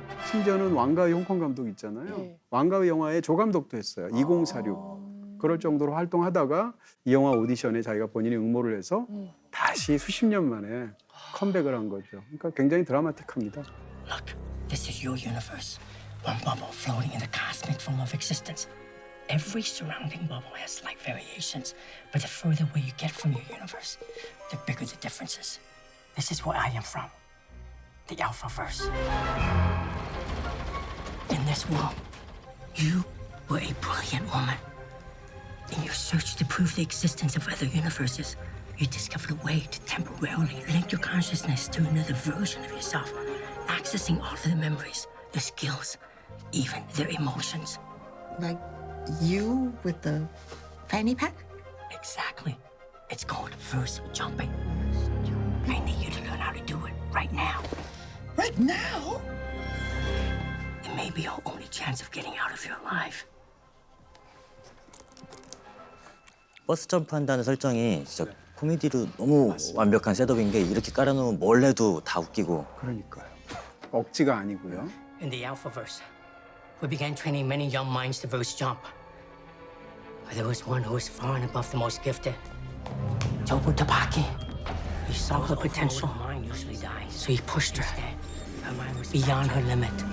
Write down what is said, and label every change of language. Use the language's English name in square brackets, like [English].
[Korean] 심지어는 왕가의 홍콩 감독 있잖아요. 네. 왕가의 영화의 조감독도 했어요. 2046. 그럴 정도로 활동하다가 이 영화 오디션에 자기가 본인이 응모를 해서 다시 수십 년 만에 컴백을 한 거죠. 그러니까 굉장히 드라마틱합니다. [English] Look, this is your universe. One bubble floating in the cosmic foam of existence. Every surrounding bubble has slight variations, but the further away you get from your universe, the bigger the differences. This is where I am from. The Alphaverse. In this world, you were a brilliant woman. In your search to prove the existence of other universes, you discovered a way to temporarily link your consciousness to another version of yourself, accessing all of the memories, the skills, even their emotions. Like you with the fanny pack? Exactly. It's called verse jumping. I need you to learn how to do it right now. Right now? It may be your only chance of getting out of here alive. [Korean] 버스 점프한다는 설정이 진짜 코미디로 너무 완벽한 셋업인 게 이렇게 깔아놓으면 뭘 해도 다 웃기고. 그러니까요. 억지가 아니고요. [English] In the Alphaverse, we began training many young minds to verse jump. But there was one who was far and above the most gifted. Jobu Tabaki. He saw her potential. Mine usually dies. So he pushed her her mind was beyond her limit.